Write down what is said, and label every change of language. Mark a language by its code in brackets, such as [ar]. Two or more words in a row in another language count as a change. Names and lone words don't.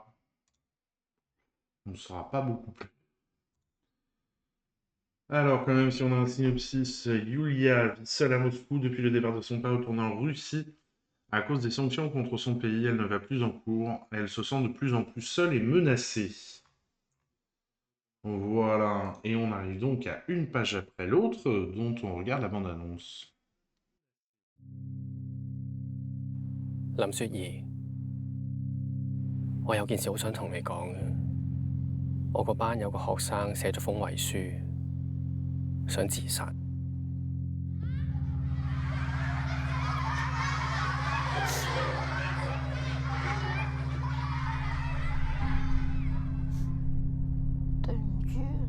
[fr] On ne saura pas beaucoup plus. Alors, quand même, si on a un synopsis, Yulia vit seule à Moscou depuis le départ de son père retourné en Russie. À cause des sanctions contre son pays, elle ne va plus en cours. Elle se sent de plus en plus seule et menacée. Voilà. Et on arrive donc à une page après l'autre, dont on regarde la bande-annonce. [yue] 林雪兒，我有件事好想同你講嘅。我個班有個學生寫咗封遺書，想自殺。對唔住。